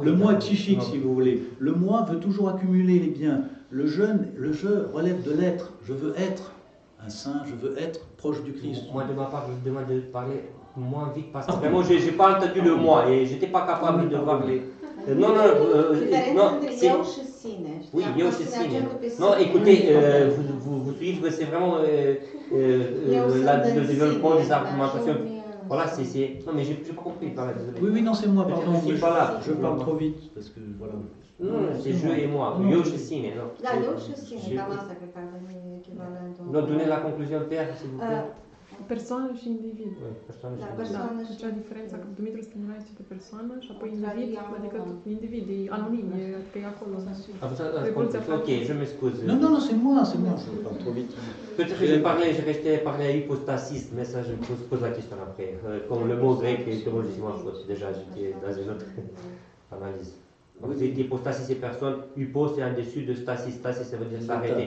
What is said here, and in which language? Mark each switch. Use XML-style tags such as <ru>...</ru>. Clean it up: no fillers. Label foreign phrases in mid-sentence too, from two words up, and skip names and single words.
<fr>le moi est psychique, si vous voulez. Le moi veut toujours accumuler les biens. Le je relève de l'être. Je veux être un saint, je veux être proche du Christ. Moi de ma part, je vous demande de parler moins vite parce que vraiment j'ai pas entendu le moi et j'étais pas capable de parler. Non, c'est... Oui,</fr> <ro>eu și sine.</ro> <fr>Non, écoutez, vous suivre, c'est vraiment le développement des argumentations. Voilà, c'est... Non, mais j'ai pas compris, voilà, désolé. Oui, non, c'est moi, pardon. Je parle trop vite, parce que, voilà. Non, c'est je et moi.</fr> <ro>Eu și sine, non. Da, eu și sine, cam asta cred că ar veni echivalentul.</ro> <fr>Non, donnez la conclusion, Père, s'il vous plaît.</fr> <ro>Persoană și individ. Oui, persoană și Da, individ. persoană și... Acea diferență, că Dumitru Stăniloae este pe persoană și apoi individ, adică individ, e anonim, adică e acolo.</ro> <fr>Ok, je m'excuse. Non, c'est moi, je parle trop vite. Peut-être que je restais parler à hypostasis, mais ça je me pose la question après. Comme le mot grec est théologiquement faux, déjà j'étais dans une autre analyse. Donc, c'est hypostasie, c'est personne. Hypo, c'est en dessus de stasis. Stasis, ça veut dire s'arrêter.</fr>